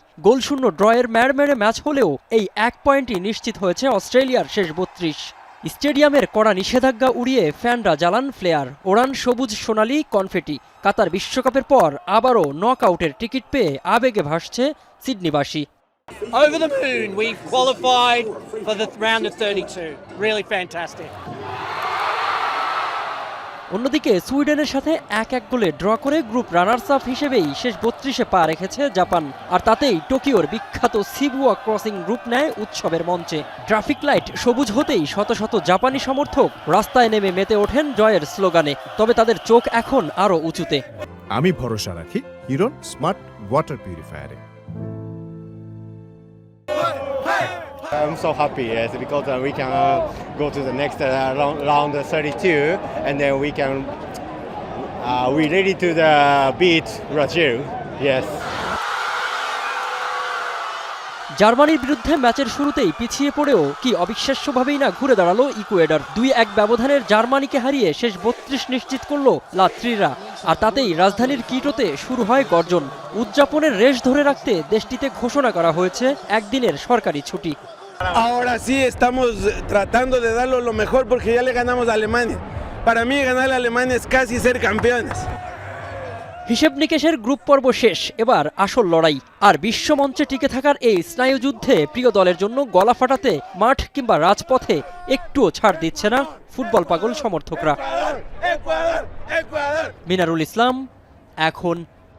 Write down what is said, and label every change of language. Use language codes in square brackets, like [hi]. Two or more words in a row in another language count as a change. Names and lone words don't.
[bn] গোলশূন্য ড্রয়ের ম্যাড়মেড়ে ম্যাচ হলেও এই এক পয়েন্টই নিশ্চিত হয়েছে অস্ট্রেলিয়ার শেষ ৩২। স্টেডিয়ামের কড়া নিষেধাজ্ঞা উড়িয়ে ফ্যানরা জ্বালান ফ্লেয়ার, ওড়ান সবুজ সোনালি কনফেটি। কাতার বিশ্বকাপের পর আবারও নকআউটের টিকিট পেয়ে আবেগে ভাসছে সিডনিবাসী। [en] Over the moon, we've qualified for the round of 32. Really fantastic. [bn] অন্যদিকে সুইডেনের সাথে ১-১ গোলে ড্র করে গ্রুপ [en] runners up [bn] হিসেবেই শেষ ৩২-এ পা রেখেছে জাপান। আর তাতেই টোকিওর বিখ্যাত সিবুয়া ক্রসিং গ্রুপ নেয় উৎসবের মঞ্চে। [en] traffic light [bn] সবুজ হতেই শত শত জাপানি সমর্থক রাস্তায় নেমে মেতে ওঠেন জয়ের স্লোগানে। তবে তাদের চোখ এখন আরও উঁচুতে। আমি ভরসা রাখি হিরন [en] smart water purifier. I'm so happy, yes, because we can go to the next round 32, and then we ready to beat Brazil. Yes. [bn] জার্মানির বিরুদ্ধে ম্যাচের শুরুতেই পিছিয়ে পড়েও কি অবিশ্বাস্যভাবেই না ঘুরে দাঁড়ালো ইকুয়েডর। ২-১ ব্যবধানের জার্মানিকে হারিয়ে শেষ ৩২ নিশ্চিত করলো লাত্রিরা। আর তাতেই রাজধানীর কিটোতে শুরু হয় গর্জন। উদযাপনের রেশ ধরে রাখতে দেশটিতে ঘোষণা করা হয়েছে একদিনের সরকারি ছুটি। [es] Ahora sí estamos tratando de darlo lo mejor porque ya le ganamos a Alemania. Para mí ganar a Alemania es casi ser campeones. [bn] হিসেব নিকেশের গ্রুপ পর্ব শেষ, এবার আসল লড়াই। আর বিশ্বমঞ্চে টিকে থাকার এই স্নায়ুযুদ্ধে প্রিয় দলের জন্য গলা ফাটাতে মাঠ কিংবা রাজপথে একটুও ছাড় দিচ্ছে না ফুটবল পাগল সমর্থকরা। মিনারুল ইসলাম, এখন।